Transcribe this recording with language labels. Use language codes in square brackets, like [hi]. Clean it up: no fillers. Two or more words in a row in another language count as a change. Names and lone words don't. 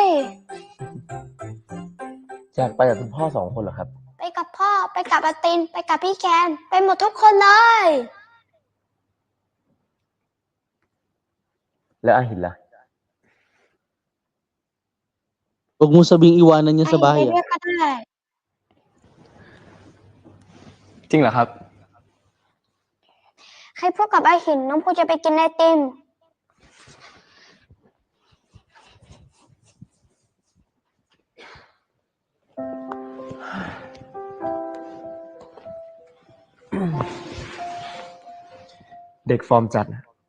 [th] อยากไปกับคุณพ่อ2 คนเหรอครับ ไปกับพ่อไปกับอาติน ไปกับพี่แคนไปหมดทุกคนเลย แล้วอาหินล่ะ [tl] Huwag mo sabing iwanan niya sa [th] ไป [tl] bahay. [th] ด้วยก็ได้ จริงเหรอครับ ใครพูดกับไอหินน้องภูจะไปกินไอติม เด็กฟอร์มจัดนะ